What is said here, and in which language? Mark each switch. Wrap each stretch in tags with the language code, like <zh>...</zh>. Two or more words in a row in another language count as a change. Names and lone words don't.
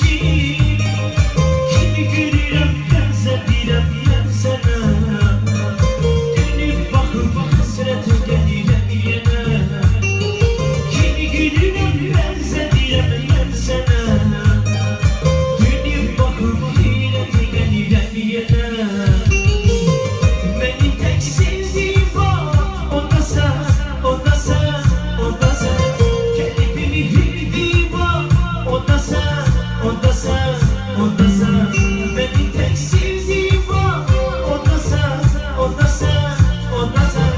<az>Kimi görürəm bənzə deyirəm mən sənə. Dönüb baxıb həsrət gəlirəm yenə. Kimi görürəm bənzə deyirəm mən sənə. Dönüb baxıb heyrət gəlirəm yenə.</az> <tr>Benim tek sevdiğim var, o da sen, o da sen, o da sen. Kendimi bildiğim var, o da sen, o da sen, o da sen. Benim tek sevdiğim var, o da sen, o da sen, o da sen.</tr>